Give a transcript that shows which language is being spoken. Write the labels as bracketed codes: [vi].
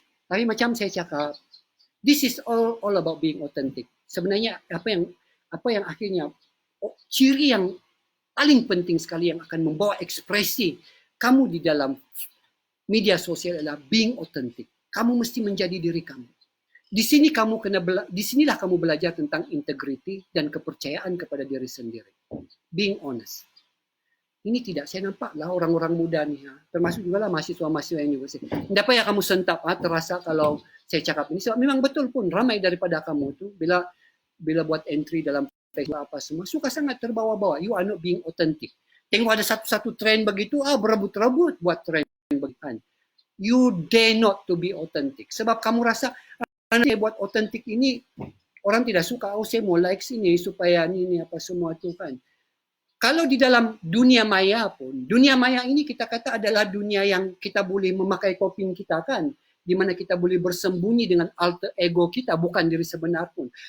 [ms] Tapi macam saya cakap, [en] this is all about being authentic. [ms] Sebenarnya apa yang akhirnya ciri yang paling penting sekali yang akan membawa ekspresi kamu di dalam media sosial adalah [en] being authentic. [ms] Kamu mesti menjadi diri kamu. Disinilah kamu belajar tentang integrity dan kepercayaan kepada diri sendiri. [en] Being honest. [ms] Ini tidak saya nampak lah orang-orang muda ni, termasuk juga lah mahasiswa-mahasiswa yang universiti. Tidak payah kamu sentap terasa kalau saya cakap ini. Sebab memang betul pun ramai daripada kamu tu bila buat entry dalam Facebook apa semua, suka sangat terbawa-bawa. [en] You are not being authentic. [ms] Tengok ada satu trend begitu, berebut-rebut buat trend begitu. [en] You dare not to be authentic. [ms] Sebab kamu rasa, saya buat authentic ini, orang tidak suka, saya mau likes ini supaya ini apa semua tu kan. Kalau di dalam dunia maya pun, dunia maya ini kita kata adalah dunia yang kita boleh memakai koping kita kan. di mana kita boleh bersembunyi dengan alter ego kita, bukan diri sebenar pun.